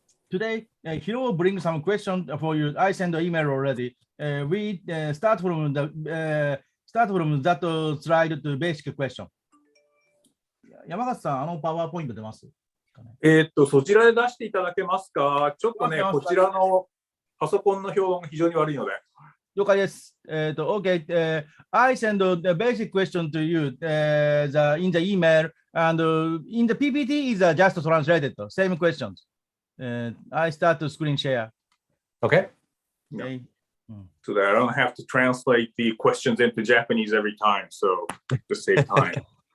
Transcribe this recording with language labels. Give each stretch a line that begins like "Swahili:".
English: Today, Hiro will bring some questions for you. I sent an email already. We start from that slide to basic question.
Japanese: 山形さん、パワーポイント出ますかね。そちらで出していただけますか。ちょっとね、出ますこちらのパソコンの評判が非常に悪いので。了解です。OK.
English: I send the basic question to you in the email, and in the PPT is just translated. Same questions. I start to screen share. Okay. Okay. So that I don't have to translate the questions into Japanese every time, so to save time.